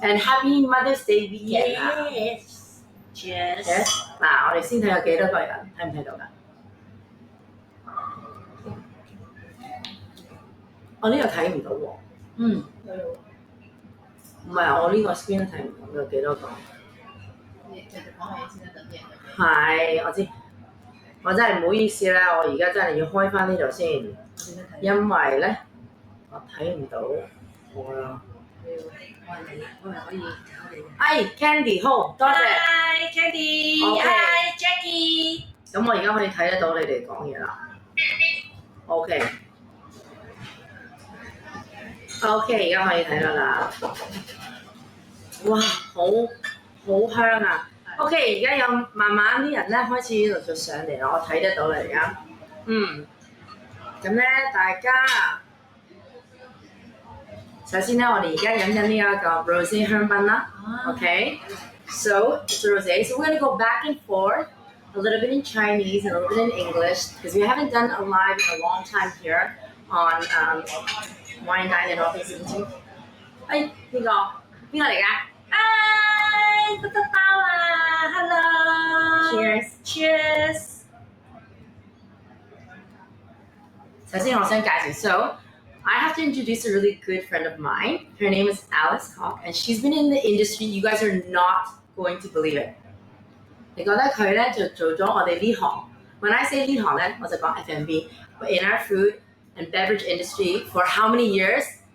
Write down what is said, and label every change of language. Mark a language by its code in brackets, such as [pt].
[en] and Happy Mother's Day weekend 啊！Cheers！ [yue] 嗱，我哋先睇有幾多個人，睇唔睇到㗎？我呢個睇唔到喎。唔係啊，我呢個 screen 都睇唔到有幾多個。你繼續講下嘢先啦，等啲人入嚟。係，我知。我真係唔好意思啦，我而家真係要開翻呢度先，因為咧我睇唔到我啦。我係可以搞你嘅。哎 ，Candy 好，多謝。 [en] Hi Candy。Hi Jackie。 [yue] 咁我而家可以睇得到你哋講嘢啦。 [en] OK。 [yue] OK， 而家可以睇到啦。哇，好香啊！ OK， 而家有慢慢啲人咧開始陸續上嚟啦，我睇得到啦而家。咁咧大家首先咧，我哋而家飲緊呢一個 rosé 香檳啦。 [en] OK，so it's rosé. So we're gonna go back and forth a little bit in Chinese and a little bit in English because we haven't done a live in a long time here on Wine Dine and All Things YouTube. [yue] 邊個嚟㗎？嗨，得包啊 ！Hello。Cheers。首先我想介紹 [en] So I have to introduce a really good friend of mine. Her name is Alice Koch, and she's been in the industry. You guys are not going to believe it. [yue] 你覺得佢咧就做咗我哋呢行 [en] When I say [yue] 呢行咧，我就講 F&B. [en] But in our food and beverage industry for how many years?